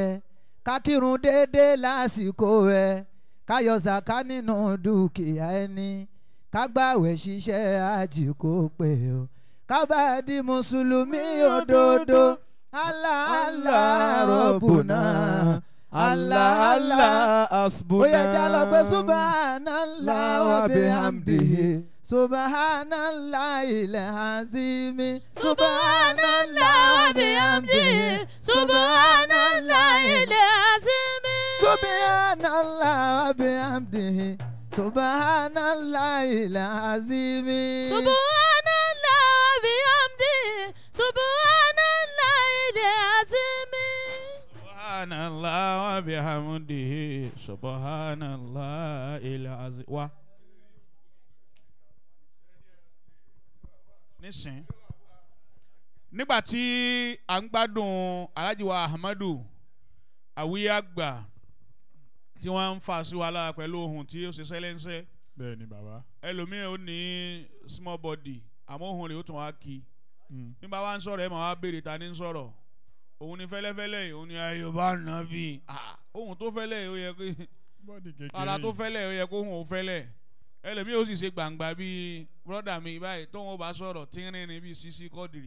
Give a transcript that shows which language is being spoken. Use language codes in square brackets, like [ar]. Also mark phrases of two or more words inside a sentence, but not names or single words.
[yo] Ká kírun déédéé lásìkò ẹ̀. Ká yọ sàká nínú dúkìá ẹni. Ká gbàwẹ̀ ṣiṣẹ́ àjì kó pé o. Ká bá di mùsùlùmí òdodo. [ar] الله الله ربنا. الله الله حسبنا. [yo] Ó yẹ ká lọ pé [ar] سبحان الله وبحمده. سبحان الله العظيم. سبحان الله وبحمده. سبحان الله العظيم. سبحان الله وبحمده. سبحان الله العظيم. سبحان الله وبحمده. سبحان الله العظيم. سبحان الله وبحمده. سبحان الله العظيم. Wa. [yo] Nísìn nígbà tí à ń gbádùn Alhaji wa Ahmadu Awiye Àgbà tí wọ́n ń fà sí wa lára pẹ̀lú ohun tí ó ṣe sẹ́lẹ̀ńsẹ́. Bẹ́ẹ̀ ni bàbá. Ẹlòmíràn ó ní [en] small body [yo] àmọ́ ohun rẹ̀ ó tún wá kí. Nígbà wá ń sọ̀rọ̀ ẹ̀ máa wá béèrè ta ní ń sọ̀rọ̀. Òun ni fẹ́lẹ́fẹ́lẹ́ yìí, òun ni Yorùbá nàbí. Ohun tó fẹ́lẹ́ yìí ó yẹ kó ara tó fẹ́lẹ̀ ó yẹ kó ohun ò fẹ́lẹ̀. Ẹlòmíì ó sì ṣe gbàǹgbà bíi brọ́dà mi báyìí tóun ó bá sọ̀rọ̀ tínrín ní bíi Sisi Quadri.